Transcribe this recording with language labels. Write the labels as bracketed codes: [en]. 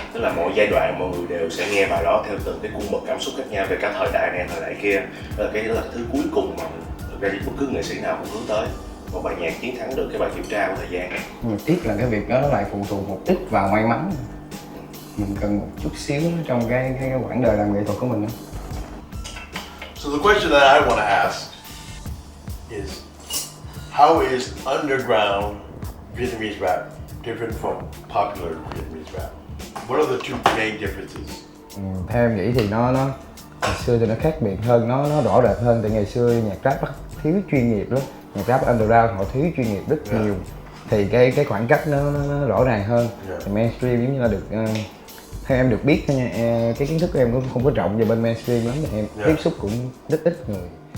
[vi] Tức là mỗi giai đoạn mọi người đều sẽ nghe bài đó theo từng cái cung bậc cảm xúc khác nhau về cả thời đại này thời đại kia. Đó là cái thứ cuối cùng mà thực ra bất cứ nghệ sĩ nào cũng hướng tới, một bài nhạc chiến thắng được cái bài kiểm tra của thời gian. Nhưng mà tiếc là cái việc đó nó lại phụ thuộc một ít vào may mắn. Mình cần một chút xíu trong cái quãng đời làm nghệ thuật của mình đó. [en] So the question that I want to ask is, how is underground Vietnamese rap different from popular Vietnamese rap? What are the two main differences? [vi] Theo em nghĩ thì nó ngày xưa thì nó khác biệt hơn, nó rõ rệt hơn. Tại ngày xưa nhạc rap nó thiếu chuyên nghiệp lắm, nhạc rap underground họ thiếu chuyên nghiệp rất nhiều, thì cái khoảng cách nó rõ ràng hơn. Thì mainstream giống như là được theo em được biết thôi nha, cái kiến thức của em cũng không có rộng về bên mainstream lắm, thì em tiếp xúc cũng rất ít người.